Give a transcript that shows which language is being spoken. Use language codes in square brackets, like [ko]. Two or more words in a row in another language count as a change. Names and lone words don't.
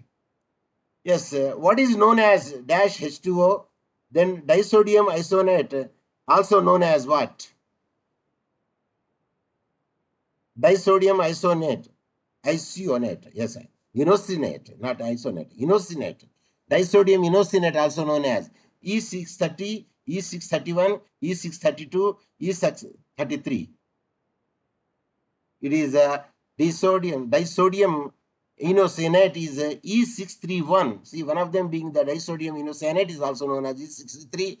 [en] Yes, what is known as dash H2O, then disodium isonate, also known as what? Disodium isonate, yes, inosinate, not isonate, inosinate. Disodium inosinate, also known as E630, E631, E632, E633. It is disodium inosinate is E631. See, one of them being the disodium inosinate is also known as E663.